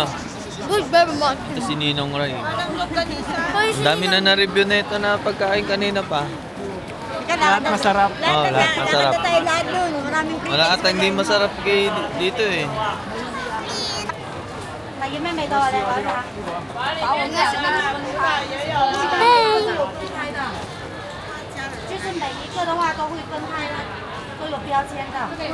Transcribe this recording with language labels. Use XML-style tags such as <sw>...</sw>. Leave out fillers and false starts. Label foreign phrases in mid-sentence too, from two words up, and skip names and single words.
<en>Good, very much.</en> <tl>Ito si Ninong Ray. Ang dami na na-review na ito na pagkain kanina pa. Lahat masarap. Oh, lahat masarap. Lahat doon. Maraming Wala ata hindi masarap kay dito eh.</tl> <zh>爷妹妹都来玩啥？就是每一个的话都会分开的，都有标签的。</zh>